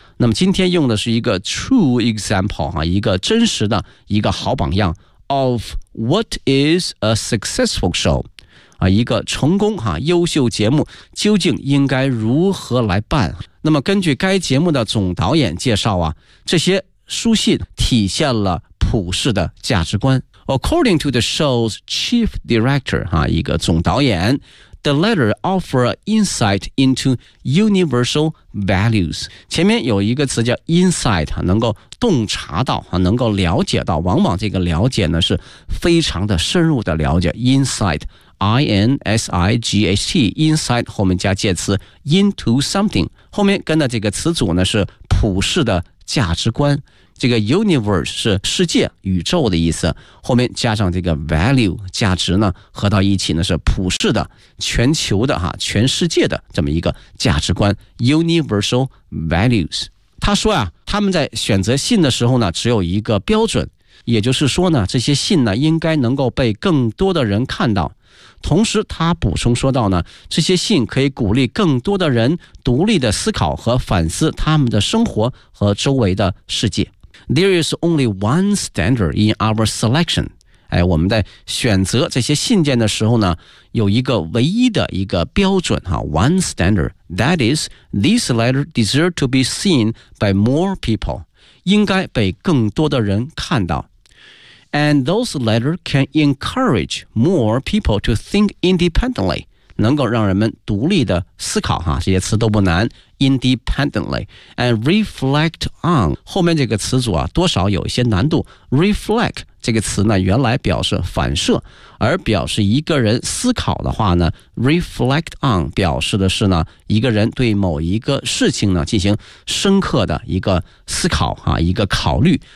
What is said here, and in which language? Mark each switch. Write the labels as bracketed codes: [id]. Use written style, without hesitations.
[zh] 那么今天用的是一个 true example 哈，一个真实的一个好榜样 of what is a successful show 啊，一个成功哈优秀节目究竟应该如何来办？那么根据该节目的总导演介绍啊，这些书信体现了普世的价值观。 [en] According to the show's chief director 哈，一个总导演。 The letter offer insight into universal values. [zh] 前面有一个词叫 insight， 能够洞察到，能够了解到，往往这个了解呢是非常的深入的了解。 Insight, I-N-S-I-G-H-T, insight 后面加介词 into something， 后面跟的这个词组呢是普世的价值观。这个 universe 是世界宇宙的意思，后面加上这个 value 价值呢，合到一起呢是普世的全球的哈，全世界的这么一个价值观 universal values。他说啊，他们在选择信的时候呢只有一个标准，也就是说呢这些信呢应该能够被更多的人看到。同时他补充说到呢，这些信可以鼓励更多的人独立的思考和反思他们的生活和周围的世界。 [en] There is only one standard in our selection. [zh] 哎，我们在选择这些信件的时候呢，有一个唯一的一个标准哈 ， one standard. [en] That is, these letters deserve to be seen by more people. [zh] 应该被更多的人看到。 [en] And those letters can encourage more people to think independently. [zh] 能够让人们独立的思考哈，这些词都不难。 Independently and reflect on 后面这个词组啊，多少有一些难度。 Reflect 这个词呢，原来表示反射，而表示一个人思考的话呢 ，reflect on 表示的是呢，一个人对某一个事情呢进行深刻的一个思考啊，一个考虑。